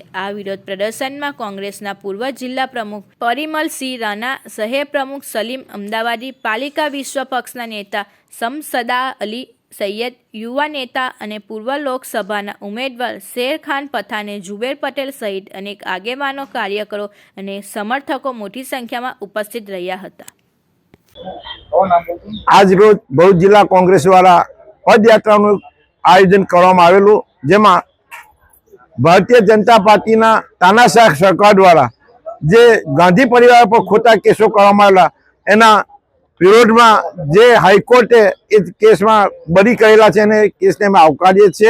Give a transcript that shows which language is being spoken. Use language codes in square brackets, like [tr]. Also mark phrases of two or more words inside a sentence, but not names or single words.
[gu] આ વિરોધ પ્રદર્શનમાં કોંગ્રેસના પૂર્વ જિલ્લા પ્રમુખ પરિમલસિંહ રાણા, શહેર પ્રમુખ સલીમ અમદાવાદી, પાલિકા વિશ્વ પક્ષના નેતા શમસદા અલી સૈયદ, યુવા નેતા અને પૂર્વ લોકસભાના ઉમેદવાર શેરખાન પઠાણ, જુબેર પટેલ સહિત અનેક આગેવાનો, કાર્યકરો અને સમર્થકો મોટી સંખ્યામાં ઉપસ્થિત રહ્યા હતા। આજ રોજ ભરૂચ જિલ્લા કોંગ્રેસ દ્વારા પદયાત્રા આયોજન કરવામાં આવેલું, જેમાં ભારતીય જનતા પાર્ટી તાનાશાહ સરકાર દ્વારા જે ગાંધી પરિવાર પર ખોટા કેસો કરવામાં આવેલા એના વિરોધમાં જે હાઈકોર્ટે એ કેસ में બરી કરેલા છે અને કેસને અમે આવકારીએ છીએ।